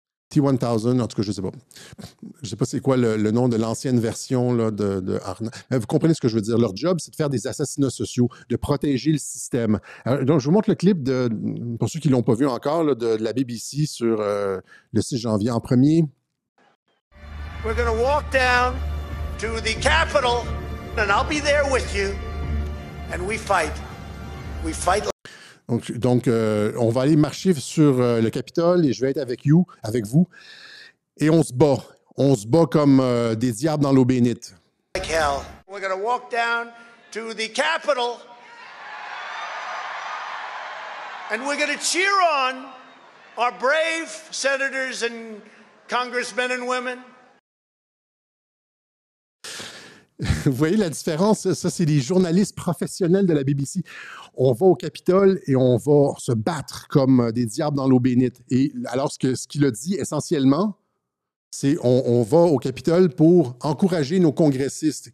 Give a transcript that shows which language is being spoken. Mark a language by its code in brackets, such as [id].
[fr] T1000, en tout cas, je ne sais pas. Je ne sais pas c'est quoi le nom de l'ancienne version là, de Arnold. Mais vous comprenez ce que je veux dire. Leur job, c'est de faire des assassinats sociaux, de protéger le système. Alors, donc, je vous montre le clip, pour ceux qui ne l'ont pas vu encore, là, de la BBC sur le 6 janvier. En premier. [en] We're going to walk down to the Capitol, and I'll be there with you. And we fight. We fight. [fr] Donc on va aller marcher sur le Capitole et je vais être avec vous. Et on se bat. On se bat comme des diables dans l'eau bénite. [en] Like hell. We're going to walk down to the Capitol. And we're going to cheer on our brave senators and congressmen and women. [fr] Vous voyez la différence? Ça, c'est les journalistes professionnels de la BBC. On va au Capitole et on va se battre comme des diables dans l'eau bénite. Et alors, ce qu'il a dit essentiellement, c'est on va au Capitole pour encourager nos congressistes.